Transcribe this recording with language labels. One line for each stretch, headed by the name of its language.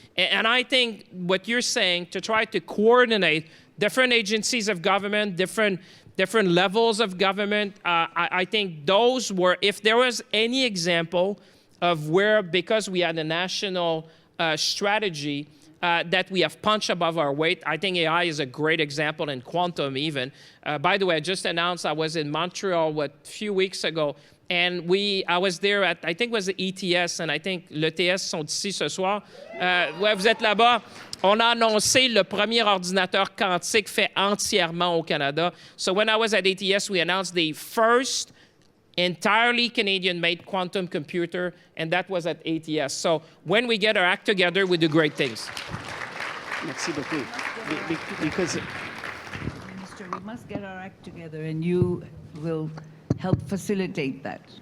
English: And I think what you're saying, to try to coordinate different agencies of government, different levels of government, I think those were, if there was any example of where, because we had a national strategy, that we have punched above our weight, I think AI is a great example, in quantum even. By the way, I just announced I was in Montreal a few weeks ago, and I was there at, I think it was the ETS, and I think
French: l'ETS sont ici ce soir. Ouais, vous êtes là-bas. On a annoncé le premier ordinateur quantique fait entièrement au Canada.
English: So when I was at ATS, we announced the first entirely Canadian-made quantum computer, and that was at ATS. So when we get our act together, we do great things.
French: Merci beaucoup. Because
English: Minister, we must get our act together, and you will help facilitate that.